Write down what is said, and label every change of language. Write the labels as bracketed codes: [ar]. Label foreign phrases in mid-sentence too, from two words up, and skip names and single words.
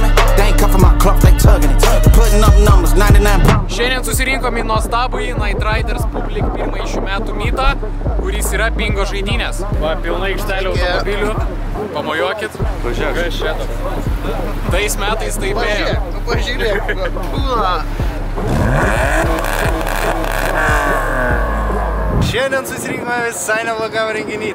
[en] They ain't cuffing my cloth, they tugging it. Putting up numbers, 99. [lt] Šiandien susirinkom į nuostabųjį Night Riders Public pirmąjį šių metų mytą, kuris yra bingo žaidynės. Va, pilna aikštelė automobilių. Pamojuokit. Pažiūrėk. Kas čia toks? Tais metais taip ėjo. Pažiūrėk. Šiandien susirinkome visai neblogam renginį.